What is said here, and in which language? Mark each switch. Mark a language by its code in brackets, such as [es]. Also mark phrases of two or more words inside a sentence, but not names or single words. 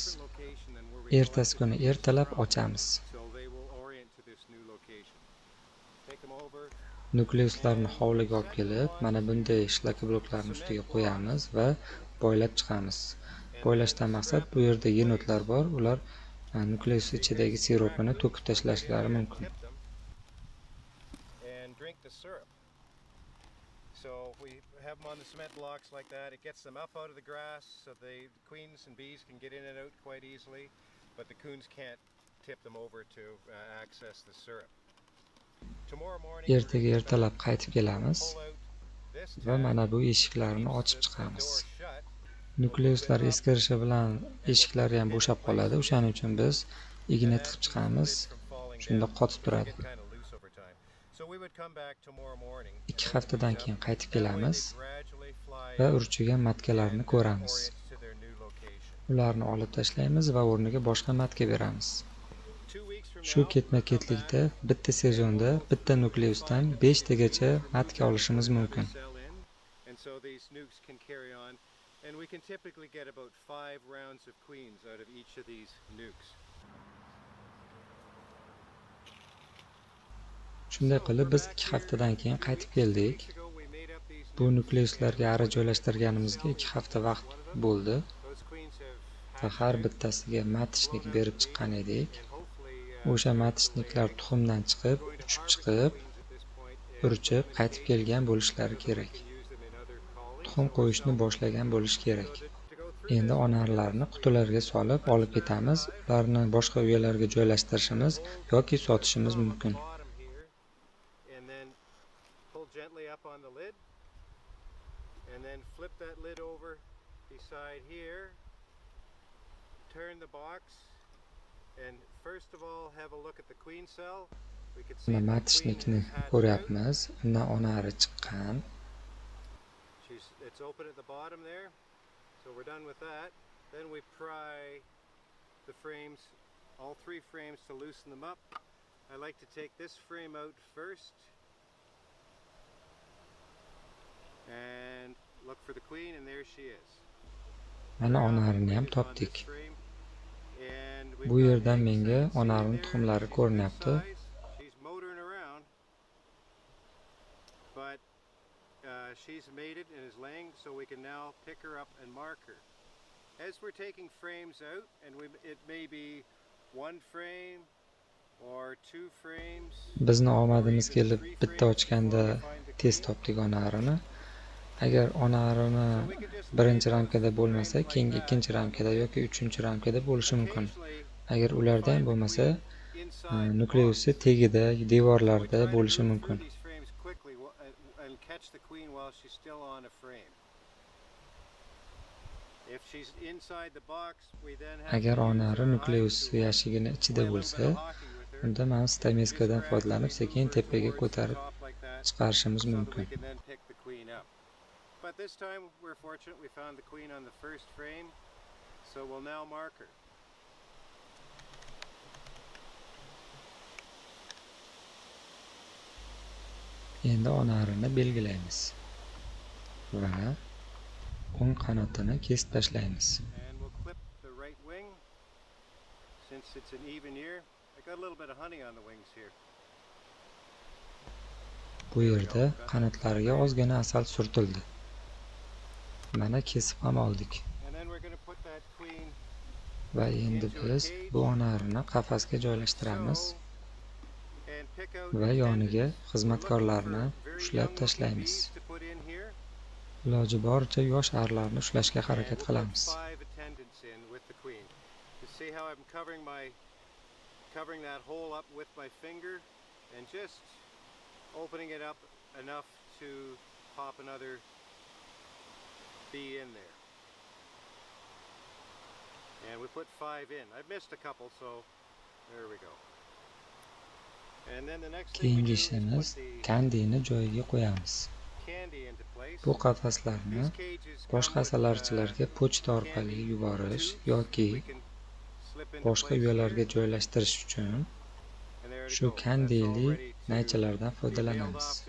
[uz] Ertasi kuni ertalab ochamiz. Nukleuslarni hovliga olib kelib, mana bunday shlaka bloklarni ustiga qo'yamiz va boylab chiqamiz. Boylashdan maqsad bu yerda yenotlar bor, ular nukleus ichidagi sirupini to'kib tashlashlari mumkin. [en] So we have them on the cement blocks like that. It gets them up out of the grass so the queens and bees can get in and out quite easily, but the coons can't tip them over to access the syrup. Tomorrow morning [uz] Ertaga ertalab qaytib kelamiz va mana bu eshiklarni ochib chiqamiz. Nukleuslar eskirishi bilan eshiklari ham bo'shab qoladi. O'shaning uchun biz igna tiqib chiqamiz. Shunda qotib turadi. 2 haftadan keyin qaytib kelamiz va urchigan matkalarni ko'ramiz. Ularni olib tashlaymiz va o'rniga boshqa matka beramiz. Shu ketma-ketlikda bitta sezonda bitta nukleusdan 5 tagacha matka olishimiz mumkin. [en] And we can typically get about 5 rounds of queens out of each of these nukes. [uz] Shunday qilib biz 2 haftadan keyin qaytib keldik. Bu nukleuslarga ara joylashtirganimizga 2 hafta vaqt bo'ldi. Va har bittasiga matishnik berib chiqqan edik. O'sha matishniklar tuxumdan chiqib, uchib chiqib, urchib, qaytib kelgan bo'lishlari kerak. Tuxum qo'yishni boshlagan bo'lish kerak. Endi onarlarni qutilarga solib olib ketamiz. Ularni boshqa uylarga joylashtirishimiz yoki sotishimiz mumkin. [en] And then flip that lid over beside here turn the box and first of all have a look at the queen cell. We can see [uz] Mana [en] the queen [uz] matishnikni [en] is hatched out. [uz] ko'ryapmiz. Undan onari chiqqan. [en] It's open at the bottom there. So we're done with that. Then we pry the frames, all three frames, to loosen them up. I like to take this frame out first and look for the queen, and there she is. [uz] Mana onarini ham topdik. Bu yerdan menga onarining tuxumlari ko'rinyapti. [en] She's motoring around, but she's mated and is laying, so we can now pick her up and mark her. As we're taking frames out, and it may be one frame or two frames. [uz] Bizni omadimiz kelib bitta ochganda tez topdik onarini. Agar onarini birinchi ramkada bo'lmasa, keyingi ikkinchi ramkada yoki uchinchi ramkada bo'lishi mumkin. Agar ularda ham bo'lmasa, nukleusi tagida, devorlarda bo'lishi mumkin. Agar onari nukleus yashigini ichida bo'lsa, unda mana stameskadan foydalanib sekin tepaga ko'tarib chiqarishimiz mumkin. [en] But this time we're fortunate we found the queen on the first frame, so we'll now mark her. [uz] Endi onarini belgilaymiz va o'ng qanotini kesib tashlaymiz. [en] And we'll clip the right wing since it's an even ear. I got a little bit of honey on the wings here. [uz] Bu yerda qanotlariga ozgina asal surtildi. Mana kesib ham oldik. Va endi biz bu onarini qafasga joylashtiramiz va yoniga xizmatkorlarni ushlab tashlaymiz. Iloji boricha yosh arlarni ushlashga harakat qilamiz. [en] Covering that hole up with my finger and just opening it up enough to pop another bee in there. And we put 5 in. I've missed a couple, so there we go. And then the next thing [uz] Keyingi ishimiz kandini joyiga qo'yamiz. Bu qafaslarni boshqa asalarichilarga pochta orqali yuborish yoki boshqa uylarga joylashtirish uchun shu kandili naychalardan foydalanamiz.